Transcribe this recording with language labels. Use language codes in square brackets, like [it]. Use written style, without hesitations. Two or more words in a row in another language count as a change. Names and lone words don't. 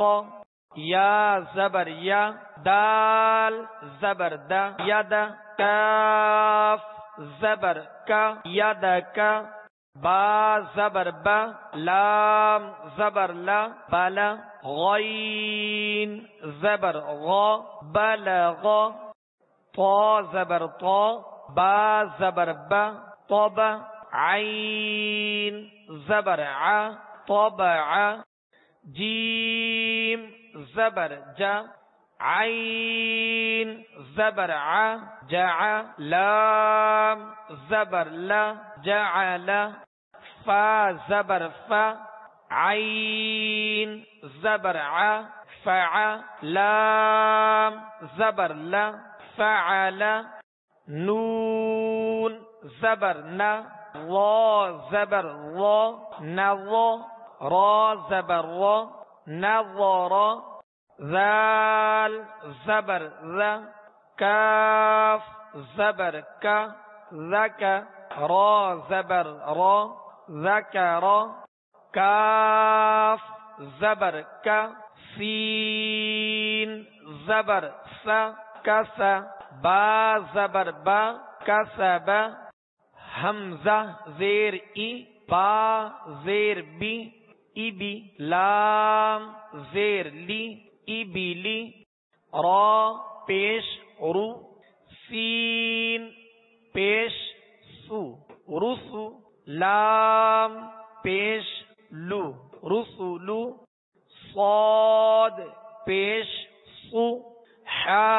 [ur] یا زبر یا، دال زبر دا، ید، کاف زبر کا، ید کا، با زبر با، لام زبر لا، بلا، غین زبر غا، بلغ، طا زبر طا، با زبر با، طب، عین زبر ع، طبع، جیم زبر جا، عین زبر ع، جع، لام زبر لا، جعل، فا زبر فا، عین زبر ع، فع، لام زبر لا، فعل، نون زبر نا، را زبر را، نظا، را زبر را، نظر، ذال زبر ذا، کاف زبر کا، ذک، را زبر را، ذکر، کاف زبر کا، سین زبر سا، کس، با زبر با، کسب، حمزہ زیر ای، با زیر بی، ای بی، لام زیر لی، ای بی لی، را پیش رو، سین پیش سو، رسو، لام پیش لو، رسولو، صاد پیش سو، ح